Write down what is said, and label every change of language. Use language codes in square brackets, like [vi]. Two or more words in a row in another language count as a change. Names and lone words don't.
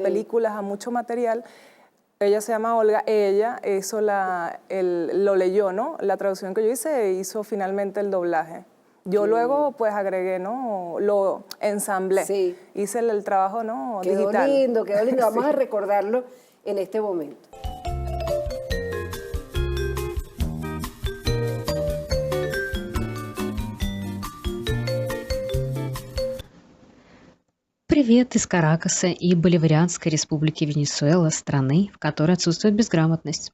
[es] películas, a mucho material. Ella se llama Olga, ella hizo lo leyó, ¿no? La traducción que yo hice e hizo finalmente el doblaje. Yo luego pues agregué, ¿no? Lo ensamblé, Sí. hice el trabajo, ¿no? Quedó Digital. lindo, quedó lindo. Vamos Sí. a recordarlo en este momento. [ru] Привет из Каракаса и Боливарианской республики Венесуэла, страны, в которой отсутствует безграмотность.